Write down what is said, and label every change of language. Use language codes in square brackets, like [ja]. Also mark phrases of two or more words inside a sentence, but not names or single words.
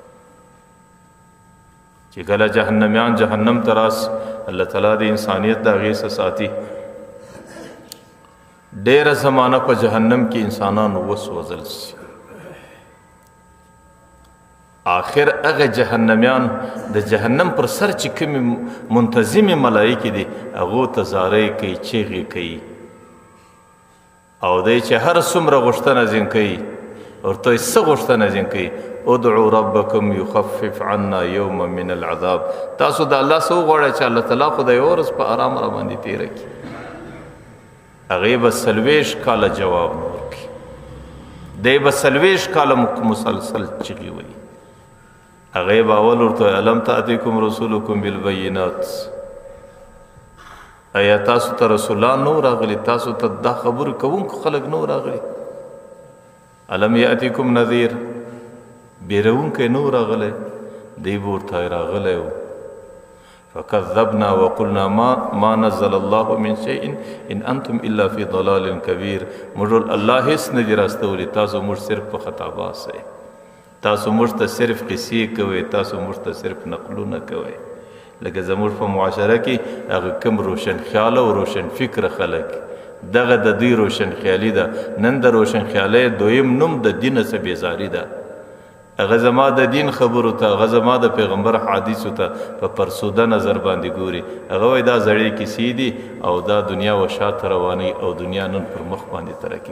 [ps] چې کله جهنمیان جهنم ته راسي الله تعالی د انسانیت د هغې څخه ساتي ډېره زمانه په جهنم کې انسانان وسوځل شي آخر هغه جهنمیان د جهنم پر سر چې کومې منتظمې ملایکې دي هغو ته زارۍ کوي چیغې کوي او دی چې هر څومره غوښتنه ځین کوي ورته یې څه غوښتنه ځین کوي [ar] ادعو ربکم یخفف عنا یوما من العذاب [ps] تاسو د الله څه وغواړئ چې الله تعالی خو د یوه ورځ په ارام راباندې تېره کړي هغې به 40 کاله جواب نه ورکړي دی به 40 کاله مسلسل چغې وایي هغې به اول ورته وایي [ar] الم تأتیکم رسولکم بالبینات [ps] ایا تاسو ته رسولان نو راغلي تاسو ته دا خبرې کوونکو خلک نو راغلي [ar] الم یأتیکم نذیر [ps] بیرونکی نو راغلی دی به ورته راغلی و [ar] فکذبنا وقلنا ما نزل الله من شيء ان انتم الا في ضلال كبير [ps] موږ الله هیڅ نه دي راستولی تاسو موږ صرف په خطا باسئ تاسو موږ ته صرف قصې کوئ تاسو موږ ته صرف نقلونه کوئ لکه زموږ په معاشره کې هغه کوم روشن خیاله او روشن فکر خلک دغه د دوی روشن خیالي ده نن د روشن خیالۍ دویم نوم د دین څخه بیزاري ده هغه زما د دین خبرو ته هغه زما د پیغمبر حدیثو ته په فرسوده نظر باندې ګوري هغه وایي دا زړې کیسې دي او دا دنیا و شاته رواني او دنیا نن پر مخ باندې ترقي